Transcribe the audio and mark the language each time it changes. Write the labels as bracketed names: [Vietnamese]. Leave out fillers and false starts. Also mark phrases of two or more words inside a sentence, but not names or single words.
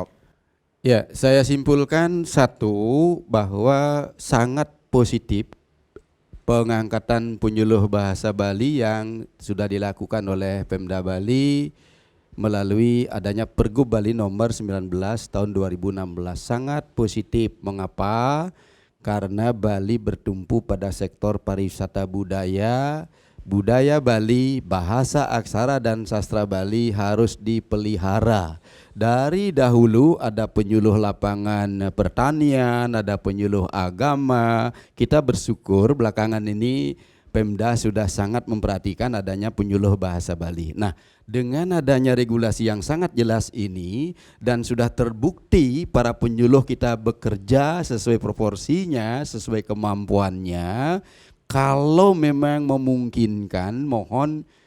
[Indonesian] Ya, saya simpulkan satu, bahwa sangat positif pengangkatan penyuluh bahasa Bali yang sudah dilakukan oleh Pemda Bali melalui adanya Pergub Bali nomor 19 tahun 2016. Sangat positif. Mengapa? Karena Bali bertumpu pada sektor pariwisata budaya. Budaya Bali, bahasa aksara dan sastra Bali harus dipelihara. Dari dahulu ada penyuluh lapangan pertanian, ada penyuluh agama. Kita bersyukur belakangan ini Pemda sudah sangat memperhatikan adanya penyuluh bahasa Bali. Nah, dengan adanya regulasi yang sangat jelas ini dan sudah terbukti para penyuluh kita bekerja sesuai proporsinya, sesuai kemampuannya, kalau memang memungkinkan, mohon